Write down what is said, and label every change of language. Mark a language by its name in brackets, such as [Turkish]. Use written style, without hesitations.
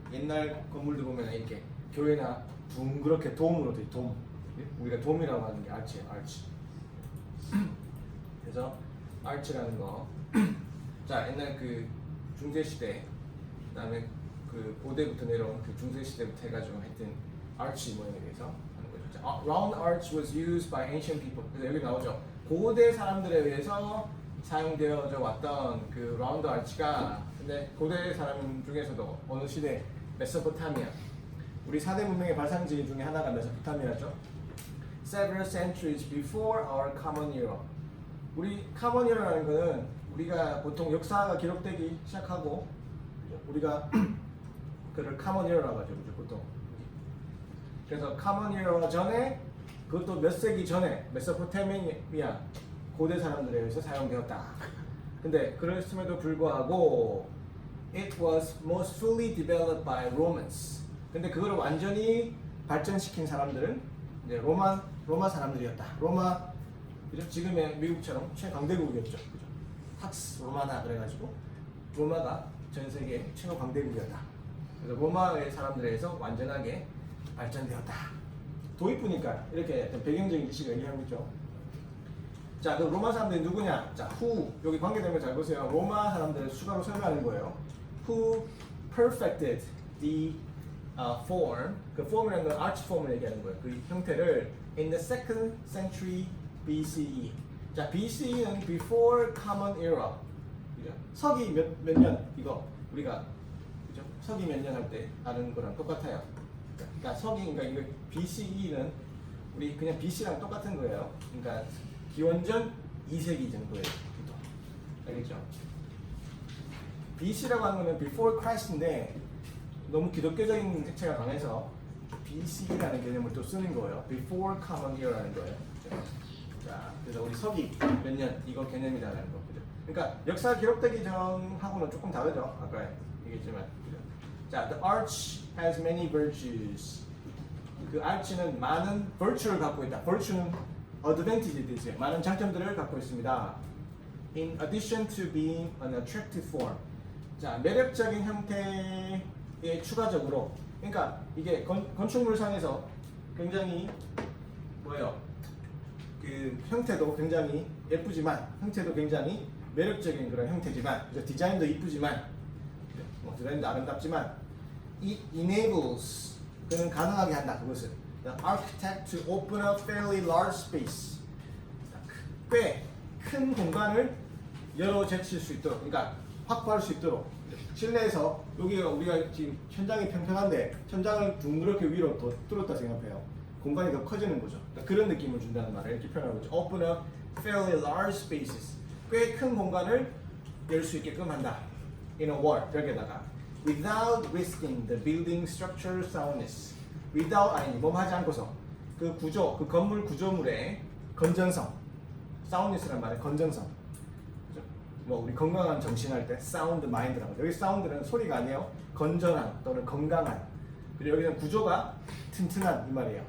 [Korean] 옛날 건물들 보면 이렇게 교회나 둥그렇게 돔으로 돼, 돔. 우리가 돔이라고 하는 게 arch예요, arch. 그래서 arch라는 거. 자, 옛날 그 중세 시대, 그다음에 그 고대부터 내려온 그 중세 시대부터 해가지고 하여튼 arch 모양에 대해서 하는 거죠. [English] 자, round arch was used by ancient people. [Korean] 그래서 여기 나오죠. 고대 사람들에 의해서 사용되어져 왔던 그 round arch가, 근데 고대 사람 중에서도 어느 시대 메소포타미아, 우리 4대 문명의 발상지 중에 하나가 메소포타미아죠. [English] Several centuries before our common era. [Korean] 우리 common era라는 거는 우리가 보통 역사가 기록되기 시작하고, 그죠? 우리가 그를 common era라고 하죠, 그죠? 보통. 그래서 common era 전에, 그것도 몇 세기 전에 메소포타미아 고대 사람들에 의해서 사용되었다. 근데 그랬음에도 불구하고 [English] it was most fully developed by Romans. [Korean] 근데 그걸 완전히 발전시킨 사람들은 이제 로마 사람들이었다. 로마, 그죠? 지금의 미국처럼 최강대국이었죠, 그죠? 팍스 로마나 그래가지고 로마가 전 세계 최고 강대국이었다. 그래서 로마의 사람들에 의해서 완전하게 발전되었다. 도입부니까 이렇게 배경적인 지식을 얘기하고 있죠. 자, 그 로마 사람들이 누구냐? 자, who, 여기 관계되는 거 잘 보세요. 로마 사람들을 추가로 설명하는 거예요. [English] Who perfected the form, [Korean] 그 form이라는 건 arch form을 얘기하는 거예요. 그 형태를 [English] in the 2nd century BCE. [Korean] 자, BCE는 [English] before common era. [Korean] 그죠? 서기 몇 년? 이거 우리가, 그죠? 서기 몇 년 할 때 아는 거랑 똑같아요. 그러니까 서기, 그러니까 이거 BCE는 우리 그냥 BC랑 똑같은 거예요. 그러니까 기원전 2세기 정도예요. 알겠죠? BC라고 하는 거는 [English] before Christ [Korean] 인데 너무 기독교적인 색채가 강해서 BC라는 개념을 또 쓰는 거예요. [English] before common era [Korean] 라는 거예요. 자, 그래서 우리 서기 몇 년 이거 개념이라는 거. 그죠? 그러니까 역사 기록되기 전하고는 조금 다르죠. 아까 얘기했지만. 그죠? [English] 자, the arch has many virtues. [Korean] 그 arch는 많은 virtue를 갖고 있다. virtue는 advantage에 대해서 많은 장점들을 갖고 있습니다. [English] In addition to being an attractive form. [Korean] 자, 매력적인 형태에 추가적으로, 그러니까 이게 건축물상에서 굉장히 뭐예요? 그 형태도 굉장히 예쁘지만, 형태도 굉장히 매력적인 그런 형태지만, 그죠? 디자인도 이쁘지만, 뭐 디자인도 아름답지만, [English] it enables, [Korean] 그는 가능하게 한다. 그것을 [English] the architect to open up fairly large space. [Korean] 꽤 큰 공간을 열어 제칠 수 있도록, 그러니까 확보할 수 있도록. 실내에서 여기가 우리가 지금 천장이 평평한데 천장을 둥그렇게 위로 더 뚫었다 생각해요. 공간이 더 커지는 거죠. 그러니까 그런 느낌을 준다는 말을 이렇게 표현하고 있죠. [English] Open up fairly large spaces. [Korean] 꽤 큰 공간을 열 수 있게끔 한다. [English] In a wall, [Korean] 벽에다가. [English] Without risking the building structure soundness. [Korean] Without, 아니, 뭐하지 않고서 그 구조, 그 건물 구조물의 건전성. soundness란 말의 건전성. 그죠? 뭐 우리 건강한 정신할 때 sound mind라고 하죠. 여기 sound는 소리가 아니에요. 건전한 또는 건강한. 그리고 여기는 구조가 튼튼한 이 말이에요.